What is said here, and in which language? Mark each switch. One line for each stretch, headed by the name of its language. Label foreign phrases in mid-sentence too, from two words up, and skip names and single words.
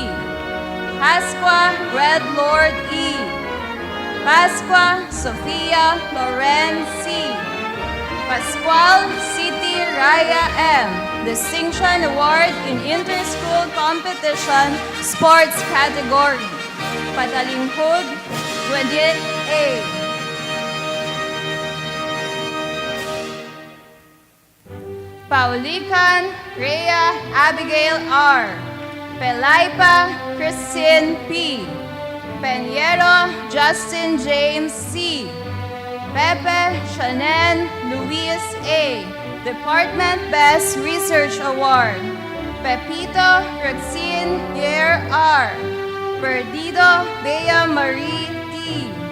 English: Pasqua Red Lord E. Pasqua Sofia Loren C. Pascual City Raya M. Distinction Award in Inter-School Competition Sports Category. Patalinghod Gradit A. Paulican Rhea Abigail R. Pelaipa Christine P. Peñero Justin James C. Pepe Shannon Luis A. Department Best Research Award. Pepito Roxine Yer R. Perdido Bea Marie T.